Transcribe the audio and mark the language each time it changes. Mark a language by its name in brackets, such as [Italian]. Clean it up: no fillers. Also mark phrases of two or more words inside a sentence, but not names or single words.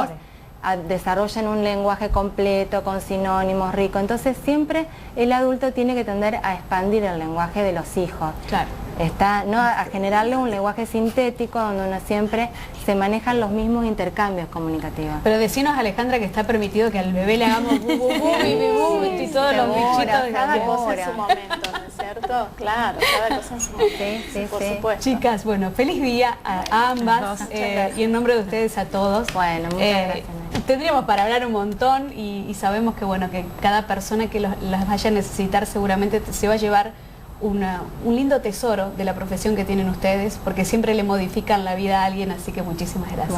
[Spanish] hijos, desarrollen un lenguaje completo, con sinónimos, rico. Entonces siempre el adulto tiene que tender a expandir el lenguaje de los hijos. Claro. No a generarle un lenguaje sintético donde uno siempre se manejan los mismos intercambios comunicativos. Pero decinos, Alejandra, que está permitido que al bebé le hagamos bu, bu, bu, bi, bi, bu, y todos los bichitos de Cada cosa en su momento, ¿no es cierto? Claro, cada cosa en su momento. Por supuesto. Chicas, bueno, feliz día a ambas y en nombre de ustedes a todos. Bueno, muchas gracias. Tendríamos para hablar un montón y sabemos que bueno, que cada persona que las vaya a necesitar seguramente se va a llevar un lindo tesoro de la profesión que tienen ustedes, porque siempre le modifican la vida a alguien, así que muchísimas gracias.